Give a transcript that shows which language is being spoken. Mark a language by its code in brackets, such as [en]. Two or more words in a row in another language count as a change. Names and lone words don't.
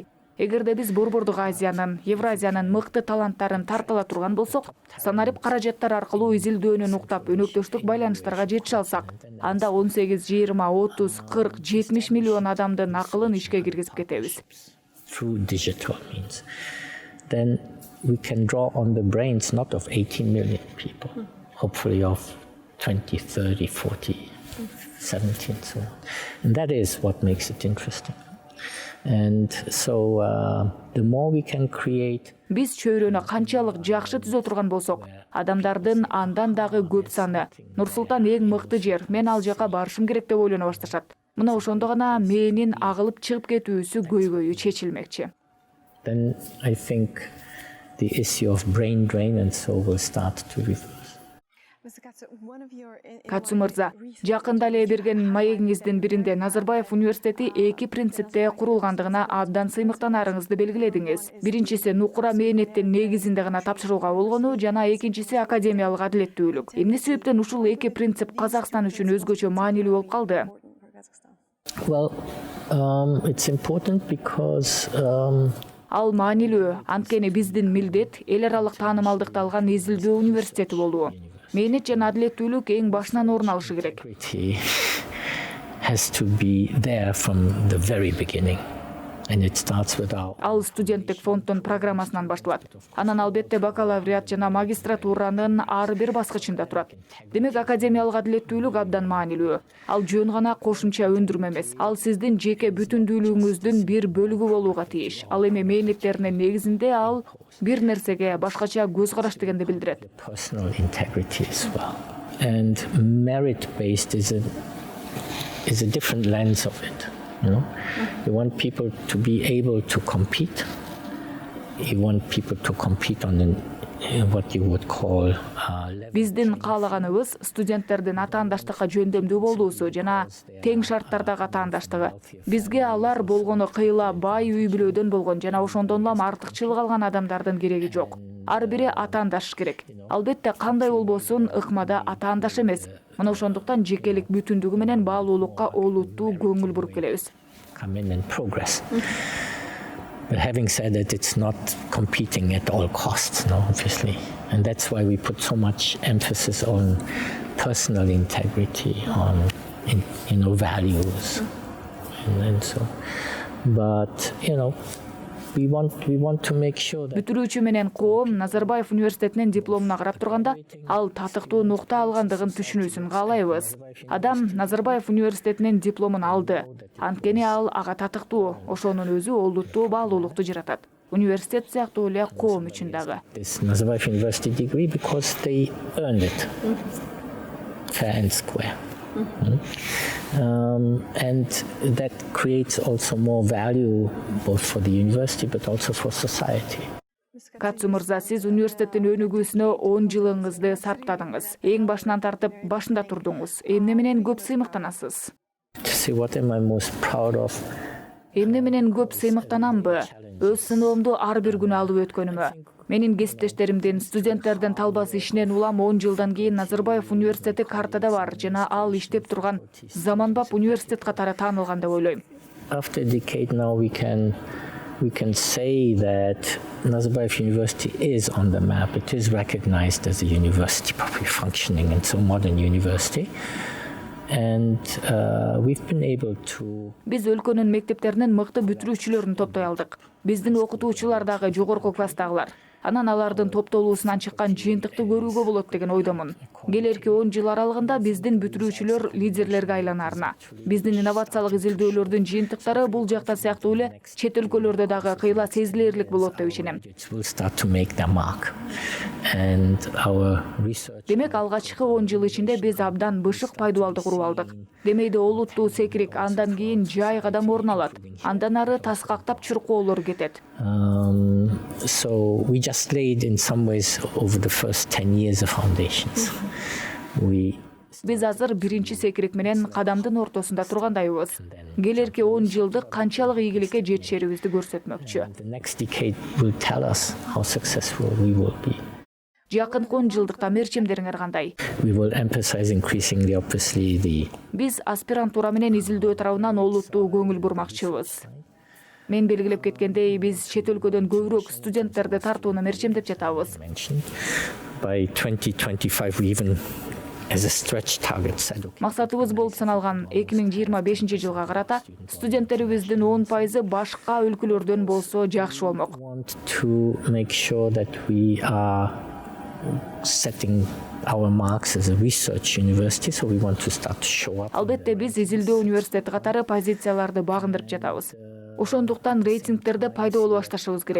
[ky] Эгерде биз Борбордук Азиянын, Евразиянын мыкты таланттарын тартыла турган болсок, санарип каражаттар аркылуу изилдөөнү уктап, өнөктөштүк байланыштарга жетише алсак, анда 18, 20, 30, 40, 70 миллион адамдын акылын ишке киргизип кетебиз. [en] Through digital means, then we can draw on the brains not of 18 million people, hopefully of 20, 30, 40, 70 and so on. And that is what makes it interesting. And so the more we can create. [ky] Биз чөйрөнү канчалык жакшы түзө турган болсок, адамдардын андан дагы көп саны. Нур-Султан эң мыкты жер, мен ал жака барышым керек деп ойлоно башташат. Мына ошондо гана менин агылып чыгып кетүүсү көйгөйү чечилмекчи. [en] Then I think the issue of brain drain and so will start to reverse. [ky] Катсу мырза, жакында эле берген маегиңиздин биринде Назарбаев университети эки принципте курулгандыгына абдан сыймыктанарыңызды белгиледиңиз. Биринчиси нукура мээнеттин негизинде гана тапшырууга болгону жана экинчиси академиялык адилеттүүлүк. Эмне себептен ушул эки принцип Казакстан үчүн өзгөчө маанилүү болуп калды? [en] Well, it's important because [ky] Ал маанилүү, анткени биздин милдет эл аралык таанымалдыкты алган изилдөө университети болуу. Мээнет жана адилеттүүлүк эң башынан орун алышы керек. [en] Has to be there from the very beginning. And it starts with our... [ky] Ал студенттик фонддун программасынан башталат. Анан албетте бакалавриат жана магистратуранын ар бир баскычында турат. Демек академиялык адилеттүүлүк абдан маанилүү. Ал жөн гана кошумча өндүрмө эмес. Ал сиздин жеке бүтүндүүлүгүңүздүн бир бөлүгү болууга тийиш. Ал эми мээнеттеринин негизинде ал бир нерсеге башкача көз караш дегенди билдирет. [en] Personal integrity as well. And merit-based is a different lens of it. You know, you want people to be able to compete. You want people to compete on what you would call [ky] Биздин каалаганыбыз студенттердин атаандаштыкка жөндөмдүү болуусу жана тең шарттардагы атаандаштыгы. Бизге алар болгону кыйла бай үй бүлөдөн болгон жана ошондон улам артыкчылык алган адамдардын кереги жок. Ар бири атаандаш керек. Албетте кандай болбосун ыкмада атаандаш эмес. Мына ошондуктан жекелик бүтүндүгү менен баалуулукка олуттуу көңүл буруп келебиз. [en] Come in and progress. But having said that, it's not competing at all costs, no, obviously. And that's why we put so much emphasis on personal integrity, on values, and so. But we want to make sure that [ky] бүтүрүүчү менен коом Назарбаев университетинин дипломуна карап турганда ал татыктуу нукта алгандыгын түшүнүүсүн каалайбыз. Адам Назарбаев университетинин дипломун алды. Анткени ал ага татыктуу, ошонун өзү олуттуу баалуулукту жаратат. Университет сыяктуу эле коом үчүн дагы. [en] This Nazarbayev University degree because they earned it. Fair and square. And that creates also more value both for the university but also for society. [ky] Катсу мырза, сиз университеттин өнүгүүсүнө 10 жылыңызды сарптадыңыз. Эң башынан тартып башында турдуңуз. Эмне менен көп сыймыктанасыз? [en] See what am I most proud of? [ky] Эмне менен көп сыймыктанамбы? Өз сыноомду ар бир күнү алып өткөнүмө. Менин кесиптештеримдин, студенттердин талбасы ишинен улам 10 жылдан кийин Назарбаев университети картада бар жана ал иштеп турган заманбап университет катары таанылган деп ойлойм. [en] After a decade now we can say that Nazarbayev University is on the map. It is recognized as a university, properly functioning and so modern university. And we've been able to... [ky] Биз өлкөнүн мектептеринин мыкты бүтүрүүчүлөрүн топтой алдык. Биздин окутуучулар дагы жогорку класстагылар. Анан алардын топтолуусунан чыккан жыйынтыкты көрүүгө болот деген ойдомун. Келерки 10 жыл аралыгында биздин бүтүрүүчүлөр лидерлерге айланарына. Биздин инновациялык изилдөөлөрдүн жыйынтыктары бул жакта сыяктуу эле чет өлкөлөрдө дагы кыйла сезилерлик болот деп ишенем. Демек алгачкы 10 жыл ичинде биз абдан бышык пайдубалды куруп алдык. Демейде олуттуу секирик, андан кийин жай кадам орун алат. Андан ары таскактап чуркоолор кетет. [en] So we just laid in some ways over the first 10 years of foundations. [ky] Биз азыр биринчи секирик менен кадамдын ортосунда тургандайбыз. Келерки 10 жылдык канчалык ийгиликке жетишерибизди көрсөтмөкчү. [en] The next decade will tell us how successful we will be. [ky] Жакынкы 10 жылдыкта мерчемдериңер кандай? [en] We will emphasize increasingly obviously the... [ky] Биз аспирантура менен изилдөө тарабынан олуттуу көңүл бурмакчыбыз. Мен белгилеп кеткендей, биз чет өлкөдөн көбүрөөк студенттерди тартууну мерчемдеп жатабыз. [en] By 2025 we even as a stretch target said, okay, [ky] Максатыбыз болуп саналган 2025-жылга карата студенттерибиздин 10% башка өлкөлөрдөн болсо жакшы болмок. [en] we want to make sure that we are setting our marks as a research university, so we want to start to show up. [ky] Албетте биз изилдөө университети катары позицияларды багындырып жатабыз. Ошондуктан рейтингтерде пайда боло башташыбыз керек.